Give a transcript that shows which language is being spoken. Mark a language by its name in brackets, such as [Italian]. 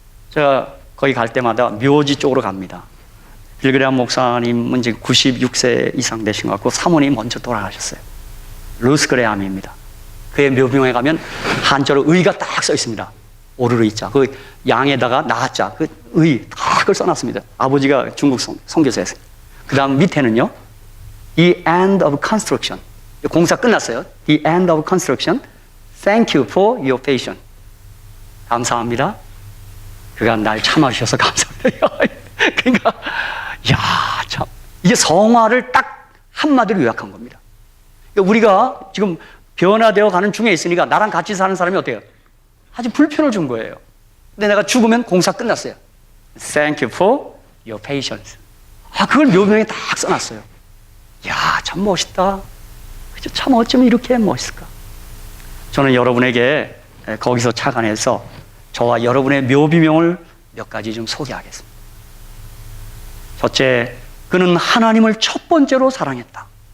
[Korean] 제가 거기 갈 때마다 묘지 쪽으로 갑니다. 빌그레암 목사님은 이제 96세 이상 되신 것 같고 사모님이 먼저 돌아가셨어요. 루스 그레암입니다. 그의 묘병에 가면 한자로 의가 딱 써 있습니다. 오르르 이자. 그 양에다가 나자. 그 의 다 그걸 써놨습니다. 아버지가 중국 선교사였어요. 그 다음 밑에는요. [English] The end of construction. [Korean] 공사 끝났어요. [English] The end of construction. Thank you for your patience. [Korean] 감사합니다. 그가 날 참아주셔서 감사합니다. 그러니까, 야, 참. 이게 성화를 딱 한마디로 요약한 겁니다. 그러니까 우리가 지금 변화되어 가는 중에 있으니까 나랑 같이 사는 사람이 어때요? 아주 불편을 준 거예요. 근데 내가 죽으면 공사 끝났어요. [English] Thank you for your patience. [Korean] 그걸 묘명에 딱 써놨어요. 야, 참 멋있다. 그죠? 참 어쩌면 이렇게 멋있을까? 저는 여러분에게 거기서 착안해서 저와 여러분의 묘비명을 몇 가지 좀 소개하겠습니다. 첫째, 그는 하나님을 첫 번째로 사랑했다.